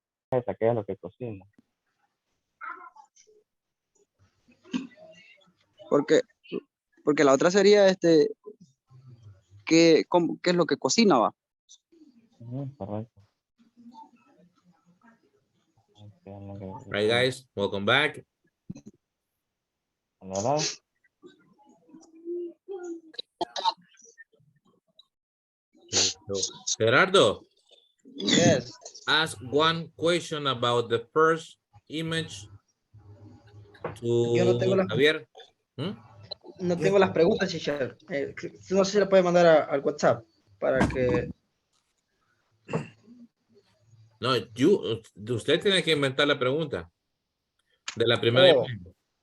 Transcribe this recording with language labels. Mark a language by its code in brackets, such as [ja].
[es] Esa, ¿qué es lo que cocina? Porque la otra sería ¿qué es lo que cocina, va? Correcto. [en] Right, guys, welcome back. [es] Hola. Gerardo. [en] Yes. Ask one question about the first image [es] Yo no tengo [en] to [es] las, Javier. ¿Mm? no tengo las preguntas, teacher. No sé si le puede mandar al WhatsApp para que... No, usted tiene que inventar la pregunta. De la primera imagen.